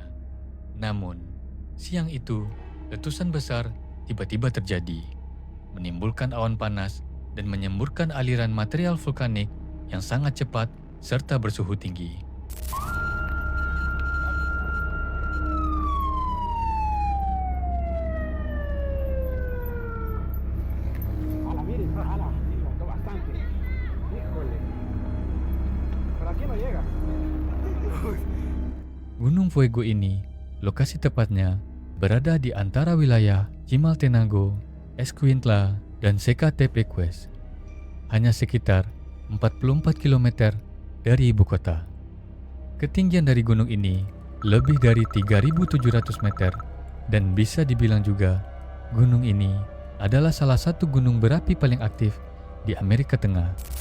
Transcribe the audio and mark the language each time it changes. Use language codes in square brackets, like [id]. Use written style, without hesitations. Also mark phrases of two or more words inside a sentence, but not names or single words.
[id] Namun, siang itu, letusan besar tiba-tiba terjadi, menimbulkan awan panas dan menyemburkan aliran material vulkanik yang sangat cepat serta bersuhu tinggi. [es] Ala, miren, ala, sí, levantó bastante. Híjole. Por aquí no llega. [id] Gunung Fuego ini, lokasi tepatnya, berada di antara wilayah Chimaltenango, Escuintla, dan Zacatepec, hanya sekitar 44 km dari ibu kota. Ketinggian dari gunung ini lebih dari 3.700 meter dan bisa dibilang juga gunung ini adalah salah satu gunung berapi paling aktif di Amerika Tengah.